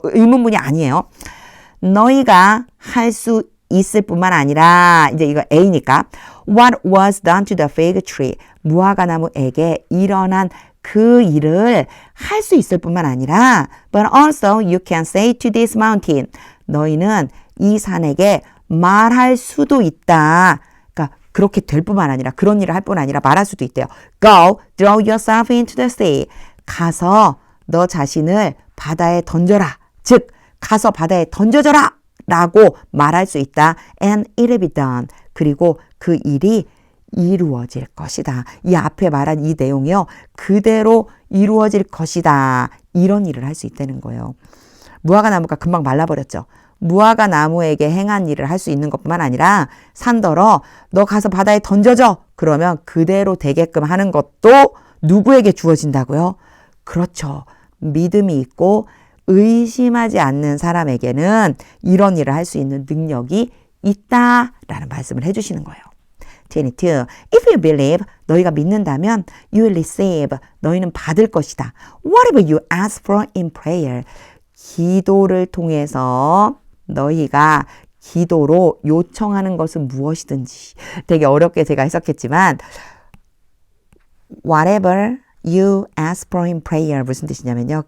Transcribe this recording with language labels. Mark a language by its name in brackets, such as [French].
[Korean] 의문문이 아니에요. 너희가 할 수 있을 뿐만 아니라 이제 이거 A니까 [English] What was done to the fig tree? [Korean] 무화과 나무에게 일어난 그 일을 할 수 있을 뿐만 아니라 [English] but also you can say to this mountain [Korean] 너희는 이 산에게 말할 수도 있다. 그러니까 그렇게 될 뿐만 아니라 그런 일을 할 뿐 아니라 말할 수도 있대요. [English] Go, throw yourself into the sea. [Korean] 가서 너 자신을 바다에 던져라. 즉 가서 바다에 던져져라 라고 말할 수 있다. [English] And it'll be done. [Korean] 그리고 그 일이 이루어질 것이다. 이 앞에 말한 이 내용이요. 그대로 이루어질 것이다. 이런 일을 할 수 있다는 거예요. 무화과 나무가 금방 말라버렸죠. 무화과 나무에게 행한 일을 할 수 있는 것뿐만 아니라 산더러 너 가서 바다에 던져져. 그러면 그대로 되게끔 하는 것도 누구에게 주어진다고요? 그렇죠. 믿음이 있고 의심하지 않는 사람에게는 이런 일을 할 수 있는 능력이 있다라는 말씀을 해주시는 거예요. 22. [English] If you believe, [Korean] 너희가 믿는다면 [English] you will receive, [Korean] 너희는 받을 것이다. [English] Whatever you ask for in prayer, [Korean] 기도를 통해서 너희가 기도로 요청하는 것은 무엇이든지 되게 어렵게 제가 해석했지만 [English] whatever you ask for in prayer [Korean] 무슨 뜻이냐면요.